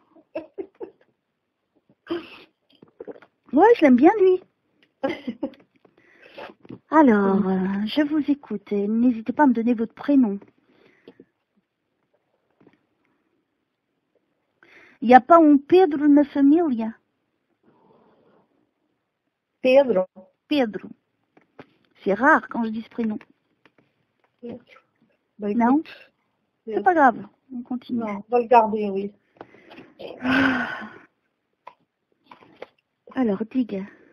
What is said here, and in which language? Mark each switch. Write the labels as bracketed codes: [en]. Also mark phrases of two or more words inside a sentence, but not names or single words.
[fr] Ouais, je l'aime bien, lui. Alors, je vous écoute. N'hésitez pas à me donner votre prénom. Il n'y a pas un Pedro [pt] na família? [fr] Pedro. Pedro. C'est rare quand je dis ce prénom. Bah, écoute, non? C'est pas grave. On continue. Non, on va le garder, oui. Alors, digue.